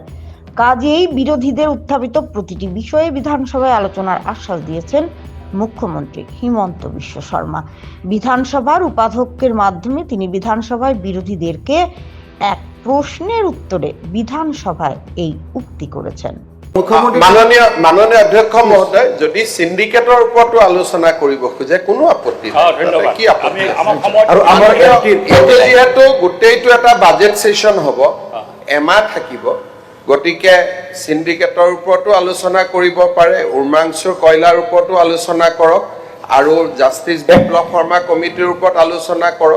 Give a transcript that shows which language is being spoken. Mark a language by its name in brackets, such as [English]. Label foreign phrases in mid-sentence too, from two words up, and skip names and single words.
[Bangla] কাজেই বিরোধীদের উত্থাপিত প্রতিটি বিষয়ে বিধানসভায় আলোচনার আশ্বাস দিয়েছেন মুখ্যমন্ত্রী হিমন্ত বিশ্ব শর্মা। বিধানসভার উপাধ্যক্ষের মাধ্যমে তিনি বিধানসভায় বিরোধীদেরকে এক প্রশ্নের উত্তরে বিধানসভায় এই উক্তি করেছেন। [Assamese] মাননীয় অধ্যক্ষ মহোদয়, যদি সিন্ডিকেটৰ ওপৰতো আলোচনা কৰিব খোজে কোনো আপত্তি নাই। কি আপত্তি? আৰু আমাৰ যিহেতু গোটেইটো এটা বাজেট সেশন হ'ব, এমাহ থাকিব, গতিকে সিন্ডিকেটৰ ওপৰতো আলোচনা কৰিব পাৰে, উমৰাংশুৰ কয়লাৰ ওপৰতো আলোচনা কৰক, আৰু জাষ্টিস বিপ্লৱ শৰ্মা কমিটিৰ ওপৰত আলোচনা কৰক।